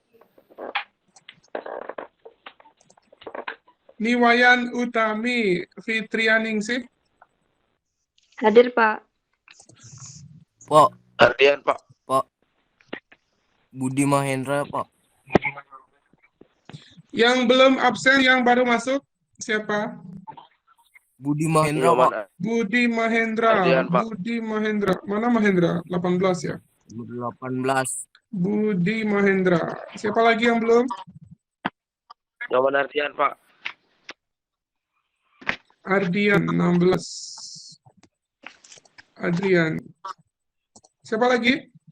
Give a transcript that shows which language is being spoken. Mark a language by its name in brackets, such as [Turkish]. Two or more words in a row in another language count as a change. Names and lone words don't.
[Indonesian] Niwayan Utami Fitrianingsih, Hadir, Pak. Pak. Ardian, Pak. Pak. Budi Mahendra, Pak. Yang belum absen, yang baru masuk, siapa? Budi Mahendra, Pak. Budi Mahendra, Ardian, Pak. Budi Mahendra. Mana Mahendra? 18 ya? 18. Budi Mahendra. Siapa lagi yang belum? Nyoman Ardian, Pak. Ardian, 16. Adrian. Siapa lagi?